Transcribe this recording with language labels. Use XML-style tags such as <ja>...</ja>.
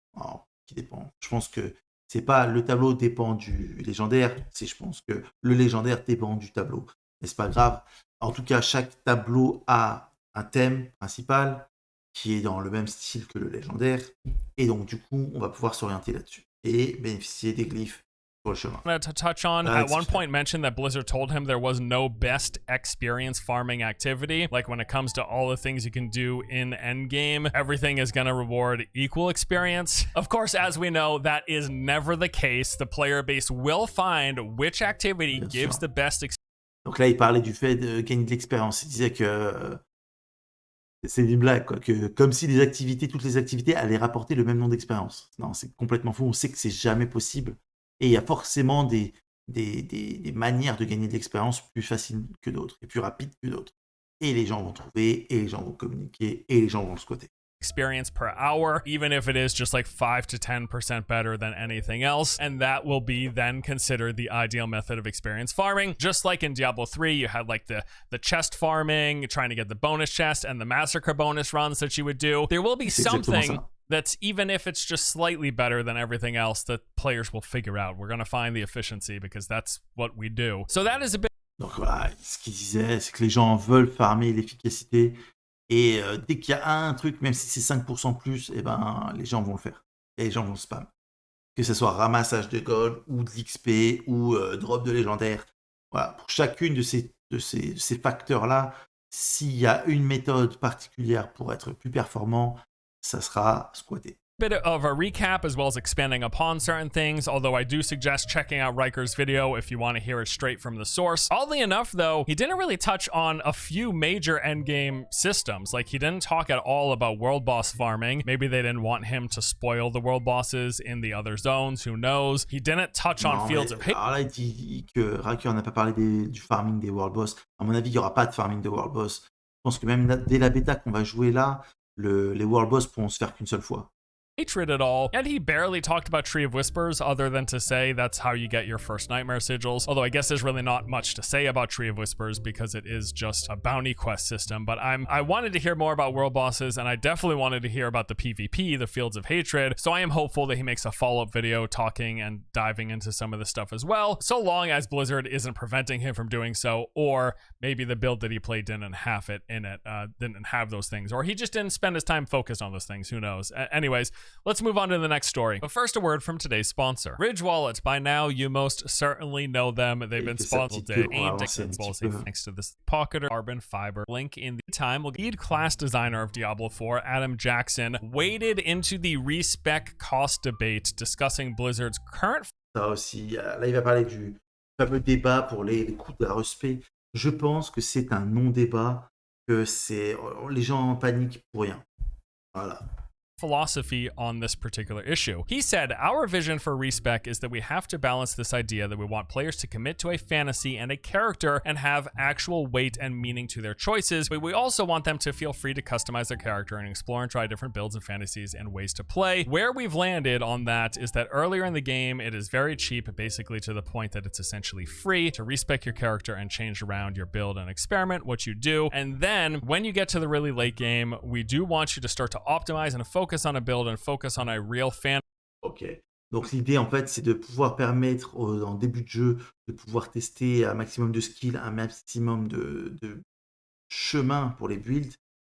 <fr>Je pense que c'est pas le tableau dépend du légendaire, je pense que le légendaire dépend du tableau. Mais c'est pas grave. En tout cas, chaque tableau a un thème principal qui est dans le même style que le légendaire. Et donc, du coup, on va pouvoir s'orienter là-dessus et bénéficier des glyphes sur le chemin.</fr> <en>To touch on, at one point mentioned that Blizzard told him there was no best experience farming activity. Like when it comes to all the things you can do in endgame, everything is going to reward equal experience. Of course, as we know, that is never the case. The player base will find which activity gives the best experience.</en> <fr>Donc là, il parlait du fait de gagner de l'expérience. Il disait que c'est une blague, quoi, que comme si toutes les activités allaient rapporter le même nombre d'expérience. Non, c'est complètement faux. On sait que c'est jamais possible. Et il y a forcément des manières de gagner de l'expérience plus faciles que d'autres et plus rapides que d'autres. Et les gens vont trouver, et les gens vont communiquer, et les gens vont le squatter.</fr> <en>Experience per hour, even if it is just like 5 to 10% better than anything else, and that will be then considered the ideal method of experience farming. Just like in Diablo 3, you had like the chest farming, trying to get the bonus chest, and the massacre bonus runs that you would do. There will be something that's, even if it's just slightly better than everything else, that players will figure out. We're going to find the efficiency because that's what we do. So that is a bit...</en> <fr>Donc voilà, ce qu'il disait, c'est que les gens veulent farmer l'efficacité. Et dès qu'il y a un truc, même si c'est 5% plus, eh ben, les gens vont le faire. Et les gens vont spam. Que ce soit ramassage de gold, ou de l'XP, ou drop de légendaire. Voilà, pour chacune de ces facteurs-là, s'il y a une méthode particulière pour être plus performant, ça sera squatté.</fr> <en>Bit of a recap as well as expanding upon certain things, although I do suggest checking out Riker's video if you want to hear it straight from the source. Oddly enough, though, he didn't really touch on a few major endgame systems. Like, he didn't talk at all about world boss farming. Maybe they didn't want him to spoil the world bosses in the other zones, who knows. He didn't touch on Fields of Hate.</en> <fr>Alors là, il dit que Riker n'a pas parlé du farming des world boss. À mon avis, il n'y aura pas de farming de world boss. Je pense que même dès la bêta qu'on va jouer là, les world boss pourront se faire qu'une seule fois.</fr> <en>Hatred at all, and he barely talked about Tree of Whispers other than to say that's how you get your first Nightmare Sigils, although I guess there's really not much to say about Tree of Whispers because it is just a bounty quest system. But I wanted to hear more about world bosses, and I definitely wanted to hear about the PvP, the Fields of Hatred, so I am hopeful that he makes a follow-up video talking and diving into some of this stuff as well, so long as Blizzard isn't preventing him from doing so, or maybe the build that he played didn't have it in it, didn't have those things, or he just didn't spend his time focused on those things, who knows. Anyways, let's move on to the next story. But first, a word from today's sponsor, Ridge Wallet. By now, you most certainly know them. They've been sponsored thanks to this pocketer carbon fiber link in the time. Lead class designer of Diablo 4, Adam Jackson, waded into the respec cost debate discussing Blizzard's current...</en> <fr>Ça aussi, là, il va parler du fameux débat pour les coûts de la respect. Je pense que c'est un non-débat que les gens paniquent pour rien. Voilà.</fr> <en>Philosophy on this particular issue. He said, "Our vision for respec is that we have to balance this idea that we want players to commit to a fantasy and a character and have actual weight and meaning to their choices, but we also want them to feel free to customize their character and explore and try different builds and fantasies and ways to play. Where we've landed on that is that earlier in the game, it is very cheap, basically to the point that it's essentially free to respec your character and change around your build and experiment what you do. And then when you get to the really late game, we do want you to start to optimize and focus on a build and focus on a real fan." Ok.</en> <fr>Donc l'idée, en fait, c'est de pouvoir permettre en début de jeu de pouvoir tester un maximum de skills, un maximum de chemin pour les builds.</fr>